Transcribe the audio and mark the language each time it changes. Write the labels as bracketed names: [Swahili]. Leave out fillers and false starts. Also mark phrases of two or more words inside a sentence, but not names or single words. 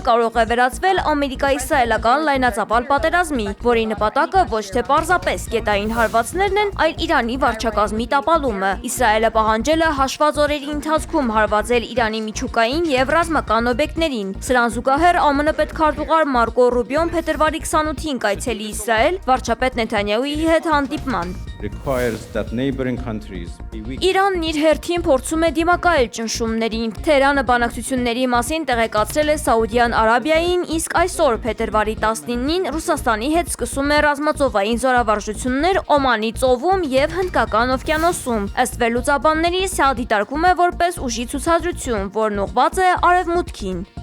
[Armenian] կարող է վերածվել ամերիկա-իսրայելական լայնածավալ պատերազմի, որի նպատակը ոչ թե պարզապես գետային հարվածներն են, այլ Իրանի վարչակազմի տապալումը։ Իսրայելը պահանջել է հաշված օրերի ընթացքում հարվածել Իրանի միջուկային եւ ռազմական օբյեկտներին։ Սրան զուգահեռ ԱՄՆ պետքարտուղար Մարկո Ռուբիոն փետրվարի 28-ին կայցելի Իսրայել վարչապետ Նեթանյահուի հետ հանդիպման։ [English] requires that neighboring countries be weak. [Armenian] Իրանն իր հերթին փորձում է դիմակայել ճնշումներին։ Թեհրանը բանակցությունների մասին տեղեկացրել է Սաուդյան Արաբիային, իսկ այսօր փետրվարի 19-ին Ռուսաստանի հետ սկսում է ռազմածովային զորավարժություններ Օմանի ծովում եւ Հնդկական օվկիանոսում։ Ըստ վերլուծաբանների, սա դիտարկվում է որպես ուժի ցուցադրություն, որն ուղղված է արևմուտքին։